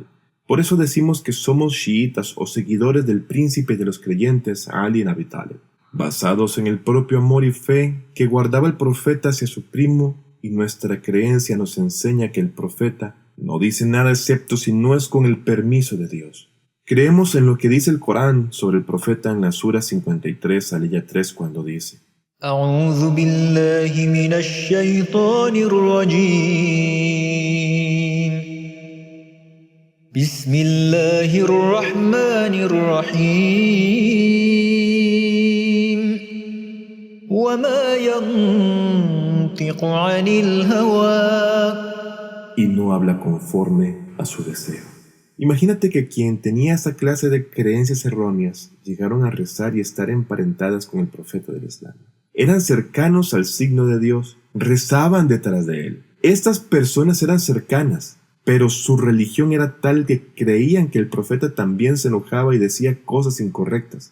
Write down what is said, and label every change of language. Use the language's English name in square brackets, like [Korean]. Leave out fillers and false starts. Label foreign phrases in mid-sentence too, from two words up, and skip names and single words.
[Spanish] Por eso decimos que somos chiitas o seguidores del príncipe de los creyentes, Ali ibn Abi Talib, basados en el propio amor y fe que guardaba el profeta hacia su primo, y nuestra creencia nos enseña que el profeta no dice nada excepto si no es con el permiso de Dios. Creemos en lo que dice el Corán sobre el profeta en la Sura 53, aliyah 3, cuando dice, [Arabic] أعوذ بالله من الشيطان الرجيم بسم الله الرحمن الرحيم وما ينطق عن الهوى [Spanish] Y no habla conforme a su deseo. Imagínate que quien tenía esa clase de creencias erróneas llegaron a rezar y estar emparentadas con el profeta del Islam. Eran cercanos al signo de Dios, rezaban detrás de él. Estas personas eran cercanas, pero su religión era tal que creían que el profeta también se enojaba y decía cosas incorrectas.